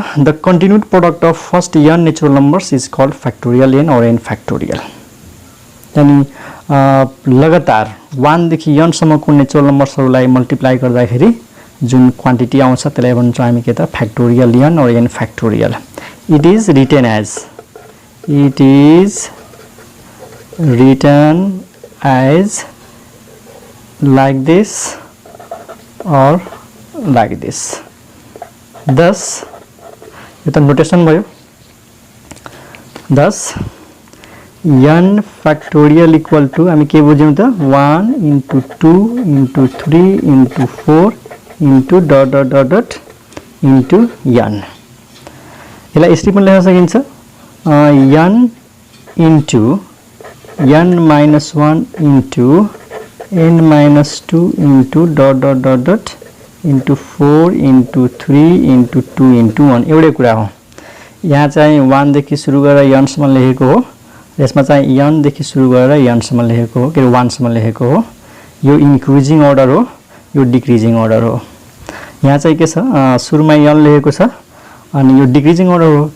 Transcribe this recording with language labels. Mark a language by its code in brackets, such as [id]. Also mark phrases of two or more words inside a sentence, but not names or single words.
[en] the continued product of first n natural numbers is called factorial n or n factorial. [ne] यानी लगातार 1 देखि n सम्मको [en] natural numbersहरुलाई [ne] मल्टिप्लाई गर्दाखेरि जुन क्वान्टिटी आउँछ त्यसलाई भन्छौं हामी के त? [en] factorial n or n factorial. it is written as like this or like this। [ne] thus यो त नोटेसन भयो। [en] thus n factorial equal to [ne] हामी के बुझ्यौं त? [en] 1 into 2 into 3 into 4 into dot dot dot dot into n। [ne] यसलाई यसरी पनि लेख्न सकिन्छ [en] n into n minus 1 into n minus 2 into dot dot dot dot into 4 into 3 into 2 into 1। [ne] एउटै कुरा हो। यहाँ चाहिँ 1 देखि सुरु गरेर n सम्म लेखेको हो, यसमा चाहिँ n देखि सुरु गरेर n सम्म लेखेको हो, के 1 सम्म लेखेको हो। यो [en] increasing order [ne] हो, यो [en] decreasing order [ne] हो। यहाँ चाहिँ के छ? सुरुमा n लेखेको छ अनि यो [en] decreasing order [ne] हो।